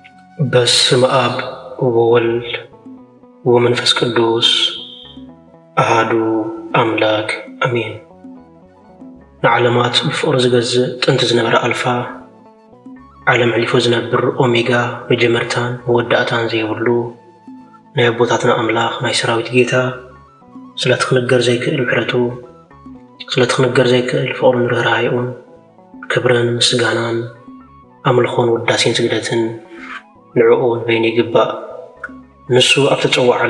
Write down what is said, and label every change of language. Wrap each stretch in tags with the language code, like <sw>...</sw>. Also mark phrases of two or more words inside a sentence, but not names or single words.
<gez>በስመ አብ ወወልድ ወመንፈስ ቅዱስ አሃዱ አምላክ አሜን።</gez> <ti>ንዓለማት ብፍቅሪ ዝገዝእ ጥንቲ ዝነበረ አልፋ ዓለም ሕሊፉ ዝነብር ኦሜጋ መጀመርታን መወዳእታን ዘይብሉ ናይ አቦታትና አምላኽ ናይ ሰራዊት ጌታ ስለትኽንገር ዘይክእል ምሕረቱ ስለትኽንገር ዘይክእል ፍቅሩን ርህራሄኡን ክብርን ምስጋናን አምልኾን ውዳሴን ስግደትን ንዕኡን በይኑ ይግባእ። ንሱ ኣብ ተፀዋዓሉ</ti>